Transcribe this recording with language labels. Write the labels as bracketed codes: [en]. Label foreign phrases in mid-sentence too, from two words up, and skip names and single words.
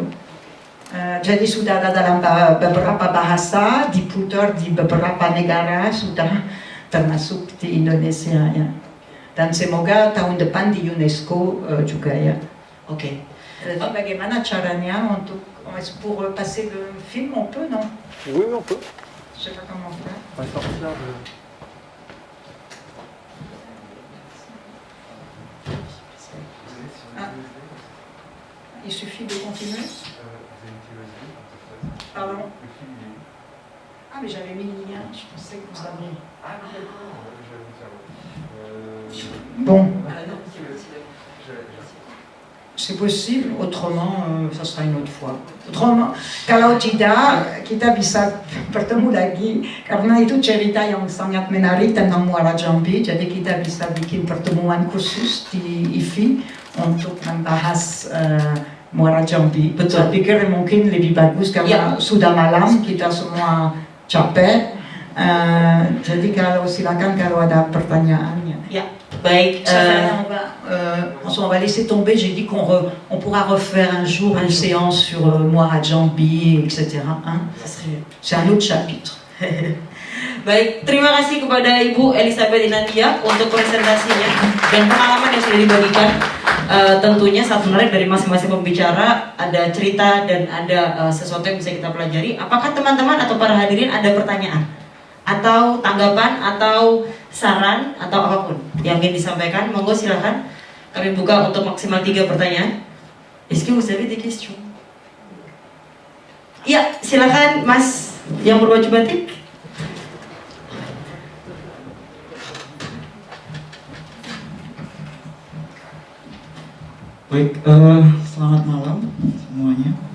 [id] Jadi sudah ada dalam beberapa bahasa, diputar di beberapa negara, sudah termasuk di Indonesia, ya. Dan semoga tahun depan di UNESCO juga, ya. Oke. Bagaimana caranya untuk [fr] pour passer le film, on peut, non? Oui, on peut. Je sais pas comment faire. On va sortir de... Ah. Il suffit de continuer. Pardon. Ah, mais j'avais mis le lien, je pensais que vous aviez. Ah, d'accord, je vais vous dire. Bon. C'est possible, autrement, ça sera une autre fois. Autrement, [id] kalau tidak, kita bisa bertemu lagi, karena itu cerita yang sangat menarik tentang Muara Jambi, jadi kita bisa bikin pertemuan khusus di IFI untuk membahas Muara Jambi. Betul. Saya pikir mungkin lebih bagus karena sudah malam, kita semua capek. Jadi kalau silakan kalau ada pertanyaannya. Ya, baik. [fr] On va laisser tomber. J'ai dit qu'on pourra refaire un jour une séance sur Muara Jambi, etc. Hein? C'est un autre chapitre. [id] Baik, terima kasih kepada Ibu Elizabeth Inandia untuk presentasinya dan pengalaman yang sudah dibagikan. Tentunya sangat menarik dari masing-masing pembicara, ada cerita dan ada sesuatu yang bisa kita pelajari. Apakah teman-teman atau para hadirin ada pertanyaan? atau tanggapan atau saran atau apapun yang ingin disampaikan, monggo silakan. Kami buka untuk maksimal 3 pertanyaan. [fr] Est-ce que vous avez des questions? [id] Iya, silakan Mas yang berbaju batik. Baik, selamat malam semuanya.